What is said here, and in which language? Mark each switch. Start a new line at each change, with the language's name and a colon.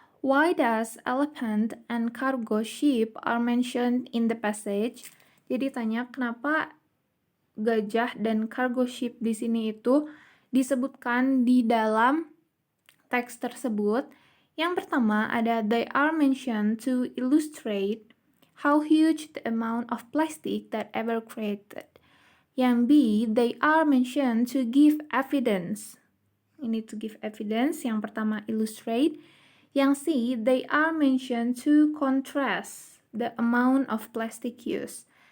English: Why does elephant and cargo ship are mentioned in the passage?
Indonesian: Jadi tanya kenapa gajah dan cargo ship di sini itu disebutkan di dalam teks tersebut. Yang pertama ada
English: they are mentioned to illustrate how huge the amount of plastic that ever created.
Indonesian: Yang B,
English: they are mentioned to give evidence. Ini to give evidence.
Indonesian: Yang pertama
English: illustrate. Yang C, they are mentioned to contrast the amount of plastic used.